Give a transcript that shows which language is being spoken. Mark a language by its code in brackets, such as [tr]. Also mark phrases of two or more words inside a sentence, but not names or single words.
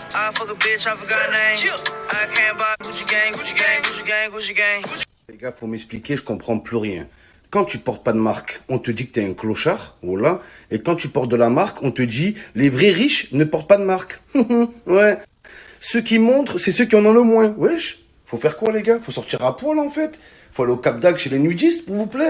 [en] I fuck a bitch, I forgot name. I can't buy Gucci gang, Gucci gang, Gucci gang, Gucci gang. [fr] Les gars, faut m'expliquer, je comprends plus rien. Quand tu portes pas de marque, on te dit que t'es un clochard, voilà. Et quand tu portes de la marque, on te dit les vrais riches ne portent pas de marque. Ouais. Ceux qui montrent, c'est ceux qui en ont le moins. Wesh. Faut faire quoi, les gars? Faut sortir à poil, en fait. Faut aller au Cap d'Agde chez les nudistes pour vous plaire.